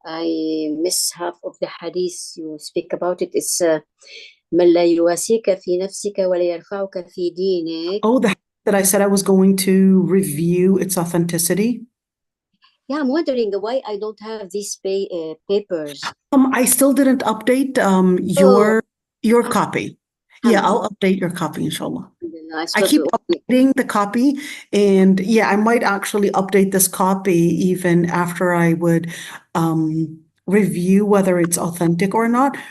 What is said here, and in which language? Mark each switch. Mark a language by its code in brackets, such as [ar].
[en] I miss half of the hadith you speak about it. It's [ar] من لا يواسيك في نفسك ولا يرفعك في دينك. [en] Oh, the that I said I was going to review its authenticity. Yeah, I'm wondering why I don't have these papers. I still didn't update your copy. Yeah, I'll update your copy, inshallah. I keep updating the copy, and yeah, I might actually update this copy even after I would review whether it's authentic or not.